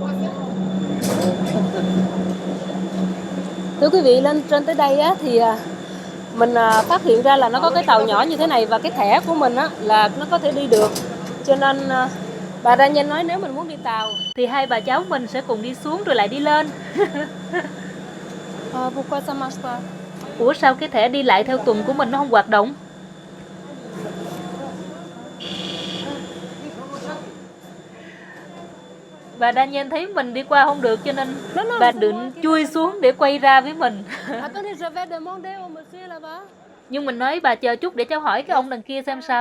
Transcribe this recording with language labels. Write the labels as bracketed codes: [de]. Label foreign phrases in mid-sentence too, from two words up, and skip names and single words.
[vi] Thưa quý vị, lên trên tới đây á, thì mình phát hiện ra là nó có cái tàu nhỏ như thế này và cái thẻ của mình á, là nó có thể đi được. Cho nên bà Danielle nói nếu mình muốn đi tàu thì hai bà cháu mình sẽ cùng đi xuống rồi lại đi lên. [fr] Pourquoi ça marche pas? [vi] Ủa sao cái thẻ đi lại theo tuần của mình nó không hoạt động? Bà Danielle thấy mình đi qua không được cho nên bà định chui xuống để quay ra với mình. Nhưng mình nói bà chờ chút để cháu hỏi cái ông đằng kia xem sao.